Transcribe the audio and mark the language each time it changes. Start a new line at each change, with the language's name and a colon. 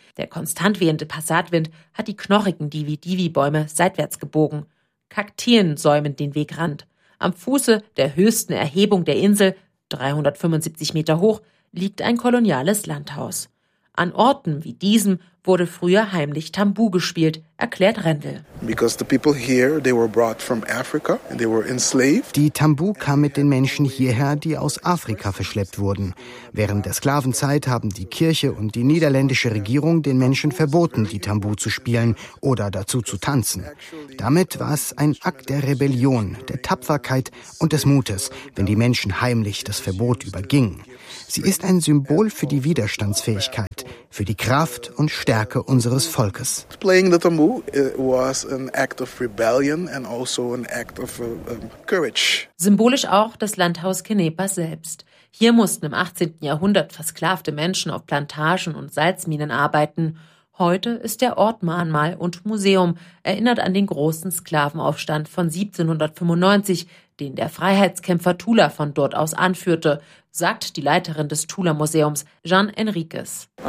German: Der konstant wehende Passatwind hat die knorrigen Divi-Divi-Bäume seitwärts gebogen. Kakteen säumen den Wegrand. Am Fuße der höchsten Erhebung der Insel, 375 Meter hoch, liegt ein koloniales Landhaus. An Orten wie diesem wurde früher heimlich Tambu gespielt, erklärt Rendel.
English: Because the people here, they were brought from Africa and they were enslaved.
German: Die Tambu kam mit den Menschen hierher, die aus Afrika verschleppt wurden. Während der Sklavenzeit haben die Kirche und die niederländische Regierung den Menschen verboten, die Tambu zu spielen oder dazu zu tanzen. Damit war es ein Akt der Rebellion, der Tapferkeit und des Mutes, wenn die Menschen heimlich das Verbot übergingen. Sie ist ein Symbol für die Widerstandsfähigkeit, für die Kraft und Stärke unseres Volkes.
English: Playing the tambu was an act of rebellion and also an act of courage.
German: Symbolisch auch das Landhaus Kenepa selbst. Hier mussten im 18. Jahrhundert versklavte Menschen auf Plantagen und Salzminen arbeiten. Heute ist der Ort Mahnmal und Museum, erinnert an den großen Sklavenaufstand von 1795, den der Freiheitskämpfer Tula von dort aus anführte, sagt die Leiterin des Tula-Museums, Jean Enriquez.